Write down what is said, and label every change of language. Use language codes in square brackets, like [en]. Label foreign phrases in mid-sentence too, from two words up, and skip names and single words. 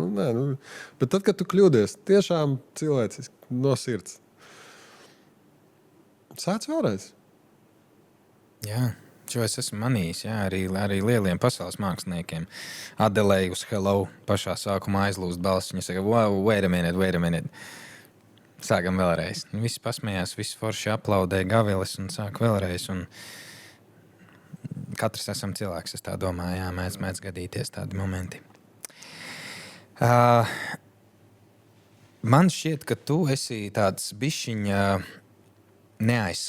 [lv] Bet tad, kad tu kļūdies, tiešām cilvēciski no sirds. Sāc vēlreiz. Jā. Šo es esmu manījis, jā, arī lieliem pasaules māksliniekiem. Adelei uz Hello pašā sākumā aizlūst balss. Viņa saka, [en] wow, wait a minute. [lv] Sākam vēlreiz. Visi pasmējās, visi forši aplaudē gavilis un sāk vēlreiz. Un katrs esam cilvēks, es tā domāju, jā, mēdz gadīties tādi momenti. Man šķiet, ka tu esi tāds bišķiņa neaizskarams.